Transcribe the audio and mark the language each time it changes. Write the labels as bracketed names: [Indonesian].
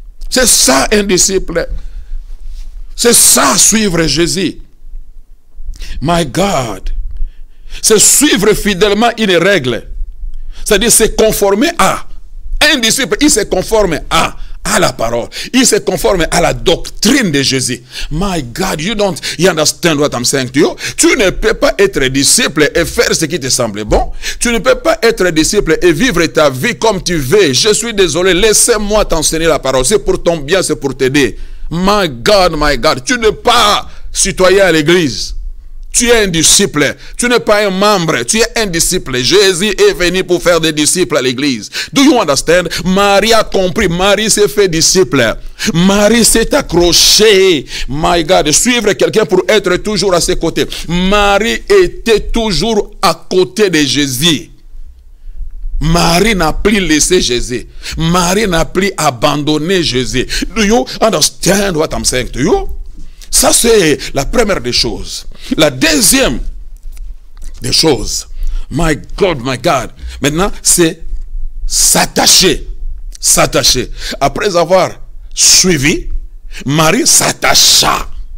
[French] C'est ça un disciple. C'est ça, suivre Jésus. [English] My God. [French] C'est suivre fidèlement une règle. C'est-à-dire se conformer à. Un disciple, il se conforme à la parole. Il se conforme à la doctrine de Jésus. [English] My God, you understand what I'm saying to you? [French] Tu ne peux pas être disciple et faire ce qui te semble bon. Tu ne peux pas être disciple et vivre ta vie comme tu veux. Je suis désolé, laissez-moi t'enseigner la parole. C'est pour ton bien, c'est pour t'aider. [English] My God, [French] tu n'es pas citoyen à l'église. Tu es un disciple. Tu n'es pas un membre. Tu es un disciple. Jésus est venu pour faire des disciples à l'église. [English] Do you understand? [French] Marie a compris. Marie s'est fait disciple. Marie s'est accrochée. [English] My God. [French] Suivre quelqu'un pour être toujours à ses côtés. Marie était toujours à côté de Jésus. Marie n'a plus laissé Jésus. Marie n'a plus abandonné Jésus. [English] Do you understand what I'm saying to you? [French] Ça, c'est la première des choses. La deuxième des choses, [English] my God, [French] maintenant, c'est s'attacher. S'attacher. Après avoir suivi, Marie s'attacha.